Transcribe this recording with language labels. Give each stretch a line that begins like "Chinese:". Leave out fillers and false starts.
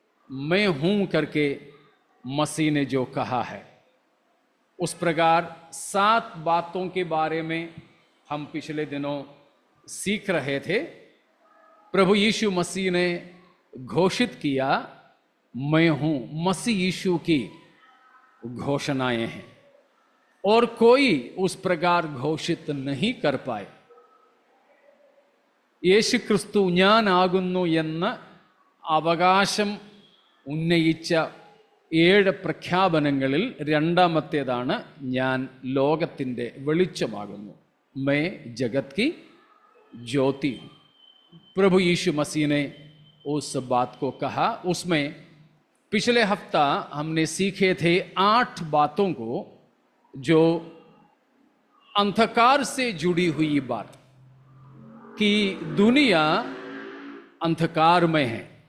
Hindi: मैं हूं करके मसीह ने जो कहा है, उस प्रकार 7 बातों के बारे में हम पिछले दिनों सीख रहे थे। प्रभु यीशु मसीह ने घोषित किया, मैं हूं। मसीह यीशु की घोषणाएं हैं और कोई उस प्रकार घोषित नहीं कर पाए।
Malayalam: യേശു ക്രിസ്തു ഞാനാകുന്നു എന്ന് അവകാശം ഉന്നയിച്ച 7 പ്രഖ്യാപനങ്ങളിൽ രണ്ടാമത്തേതാണ് ഞാൻ ലോകത്തിൻ്റെ വെളിച്ചമാകുന്നു।
Hindi: मैं जगत की ज्योति हूँ। प्रभु यीशु मसीह ने उस बात को कहा। उसमें पिछले हफ्ता हमने सीखे थे 8 बातों को, जो अंधकार से जुड़ी हुई बात कि दुनिया अंधकार में है।